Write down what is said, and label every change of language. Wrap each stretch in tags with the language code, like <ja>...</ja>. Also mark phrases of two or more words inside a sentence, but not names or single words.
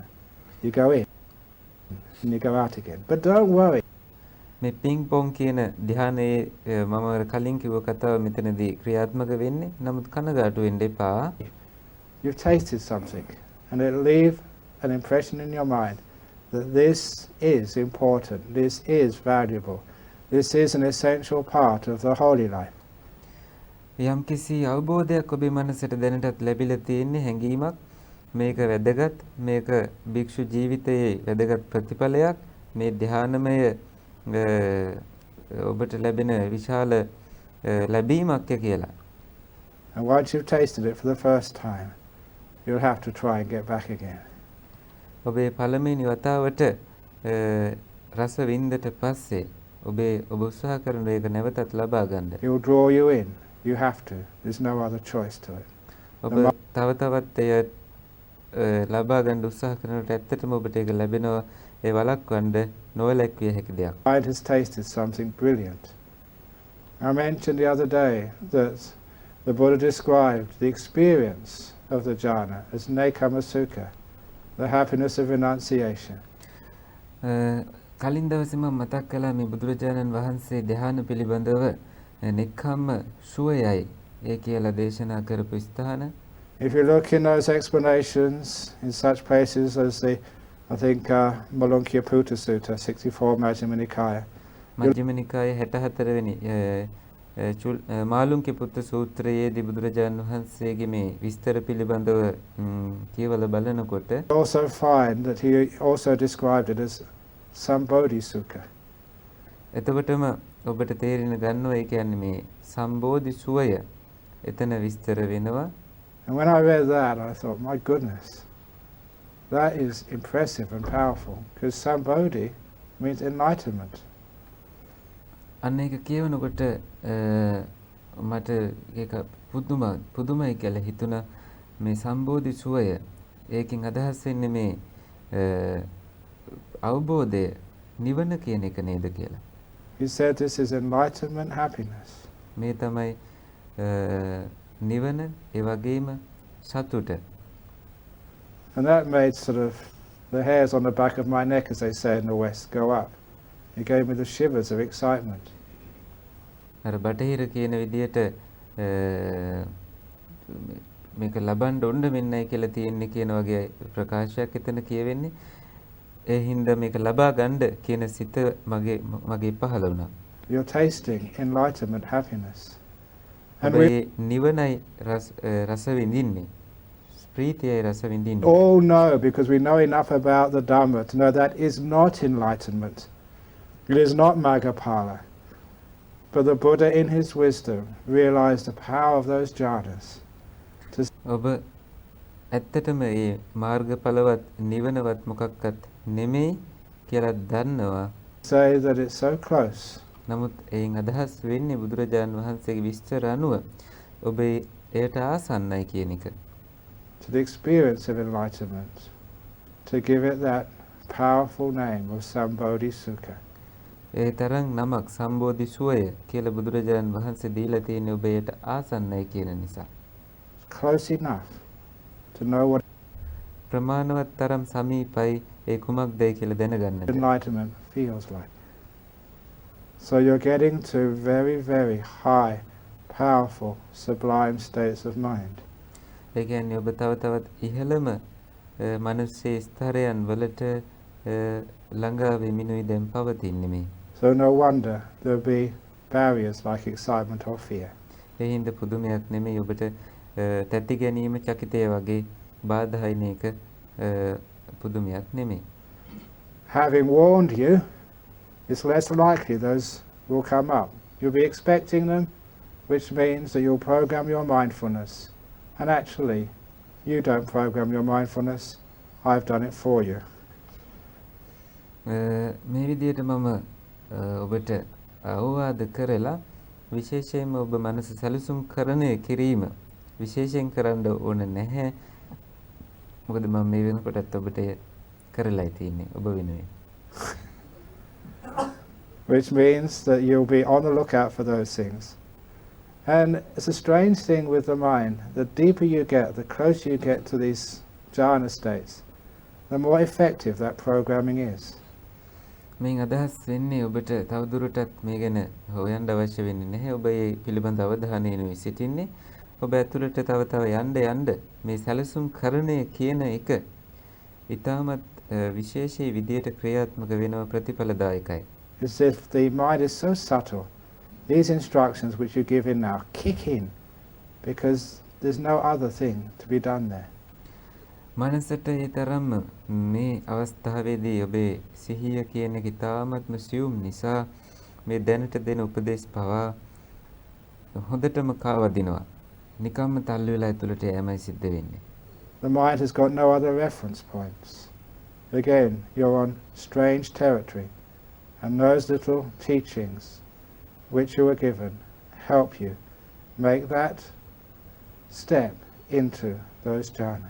<en>You go in and you go out again. But don't worry.</en> <si>මේ පිං පොන් කියන ධ්‍යානයේ මම කලින් කිව්ව කතාව මෙතනදී ක්‍රියාත්මක වෙන්නේ. නමුත් කනගාටු වෙන්න එපා.</si> <en>You've tasted something and it'll leave an impression in your mind that this is important, this is valuable, this is an essential part of the holy life.</en> <si>යම් කිසි අවබෝධයක් ඔබේ මනසට දැනටත් ලැබිලා තියෙන්නේ හැඟීමක් මේක වැදගත් මේක භික්ෂු ජීවිතයේ වැදගත් ප්‍රතිඵලයක් මේ ධ්‍යානමය ඔබට ලැබෙන විශාල ලැබීමක් කියලා.</si> <en>And once you've tasted it for the first time, you'll have to try and get back again.</en> <si>ඔබේ පළමුවෙනි වතාවට රස වින්දට පස්සේ ඔබ උත්සාහ කරන එක නැවතත් ලබා ගන්න.</si> <en>It will draw you in. You have to. There's no other choice to it.</en> <si>ඔබ තව තවත් එය ලබා ගන්න උත්සාහ කරනකොට ඇත්තටම ඔබට ඒක ලැබෙනවා. ඒ වළක්වන්න නොවැළැක්විය හැකි දෙයක්.</si> <en>Mind has tasted something brilliant. I mentioned the other day that the Buddha described the experience of the jhana as</en> <pi>nekama sukha,</pi> <en>the happiness of renunciation.</en> <si>කලින් දවසේ මම මතක් කළා මේ බුදුරජාණන් වහන්සේ ධ්‍යාන පිළිබඳව නෙක්ඛම්ම සුවයයි ඒ කියලා දේශනා කරපු ස්ථාන.</si> <en>If you look in those explanations in such places as the, I think, Malunkyya Putta Sutta, 64 Majjhima Nikaya.</en> <si>මජ්ක්‍ධිම නිකායේ 64 වෙනි මාළුන්ගේ පුත්ත සූත්‍රයේදී බුදුරජාණන් වහන්සේගේ මේ විස්තර පිළිබඳව කියවලා බලනකොට</si> <en>Also find that he also described it as</en> <pi>Sambodhi Sukha.</pi> <si>එතකොටම ඔබට තේරෙන ගන්නවා ඒ කියන්නේ මේ සම්බෝධි සුවය එතන විස්තර වෙනවා.</si> <en>And when I read that, I thought, my goodness, that is impressive and powerful, because Sambodhi means enlightenment.</en> <si>අන්න ඒක කියවනකොට මට ඒක පුදුමයි කියලා හිතුණා. මේ සම්බෝධි සුවය ඒකෙන් අදහස් වෙන්නේ මේ අවබෝධය නිවන කියන එක නේද කියලා.</si> <en>He said this is enlightenment happiness.</en> <si>මේ තමයි නිවන ඒ වගේම සතුට.</si> <en>And that made sort of the hairs on the back of my neck, as they say in the West, go up. It gave me the shivers of excitement.</en> <si>අර බටහිර කියන විදියට මේක ලබන්න ඕන මෙන්නයි කියලා තියෙන්නේ කියන වගේ ප්‍රකාශයක් එතන කියවෙන්නේ. ඒ හින්දා මේක ලබා ගන්න කියන සිත මගේ පහළ වුණා.</si> <en>You're tasting enlightenment happiness. And</en> <si>ඔබ නිවනයි රස විඳින්නේ ප්‍රීතියයි රස විඳින්නේ.</si> <en>All know, because we know enough about the Dhamma to know that is not enlightenment. It is not Maggapala. But the Buddha in his wisdom realized the power of those jhanas.</en> <si>ඔබ ඇත්තටම මේ මාර්ගඵලවත් නිවනවත් මොකක්වත් නෙමෙයි කියලා දන්නවා.</si> <en>Say that it's so close.</en> <si>නමුත් එයින් අදහස් වෙන්නේ බුදුරජාණන් වහන්සේගේ විස්තර අනුව ඔබ එයට ආසන්නයි කියන එක.</si> <en>To the experience of enlightenment, to give it that powerful name of</en> <pi>Sambodhi Sukha.</pi> <si>ඒ තරම් නමක් සම්බෝධි සුවය කියලා බුදුරජාණන් වහන්සේ දීලා තියෙන්නේ ඔබ එයට ආසන්නයි කියන නිසා.</si> <en>Close enough to know what</en> <si>ප්‍රමාණවත් තරම් සමීපයි ඒ කුමක්දයි කියලා දැනගන්නට.</si> <en>enlightenment feels like. So you're getting to very, very high, powerful, sublime states of mind.</en> <si>ඒ කියන්නේ ඔබ තව තවත් ඉහළම මනසේ ස්තරයන් වලට ළඟා වෙමිනුයි දැන් පවතින්නේ මේ.</si> <en>So no wonder there'll be barriers like excitement or fear.</en> <si>ඒ හින්දා පුදුමයක් නෙමෙයි ඔබට තැති ගැනීම චකිතය වගේ බාධායින එක පුදුමයක් නෙමෙයි.</si> <en>Having warned you, it's less likely those will come up. You'll be expecting them, which means that you'll program your mindfulness. And actually, you don't program your mindfulness, I've done it for you.</en> <si>මේ විදිහට මම ඔබට අවවාද කරලා විශේෂයෙන්ම ඔබ මනස සැලසුම් කරණය කිරීම විශේෂයෙන් කරන්න ඕන නැහැ. මොකද මම මේ වෙනකොටත් ඔබට කරලායි තියෙන්නේ ඔබ වෙනුවෙන්.</si> <en>Which means that you'll be on the lookout for those things. And it's a strange thing with the mind. The deeper you get, the closer you get to these jhana states, the more effective that programming is.</en> <si>මේන් අදහස් වෙන්නේ ඔබට තවදුරටත් මේ ගැන හොයන්න අවශ්‍ය වෙන්නේ නැහැ. ඔබ මේ පිළිබඳ අවධානයෙන් සිටින්නේ. ඔබ ඇතුළට තව යන්න මේ සැලසුම් කරණය කියන එක ඊටමත් විශේෂී විදියට ක්‍රියාත්මක වෙනව ප්‍රතිඵලදායකයි.</si> <en>As if the mind is so subtle. These instructions which you give in now kick in because there's no other thing to be done there.</en> <si>මනසට ඒ තරම්ම මේ අවස්ථාවේදී ඔබේ සිහිය කියන එක ඉතාමත්ම සියුම් නිසා මේ දැනට දෙන උපදේශ පවා හොඳටම කාවදිනවා. නිකම්ම තල්ලු වෙලා ඇතුළට යෑමයි සිද්ධ වෙන්නේ.</si> <en>The mind has got no other reference points. Again, you're on strange territory, and those little teachings which you were given help you make that step into those jhanas.</en>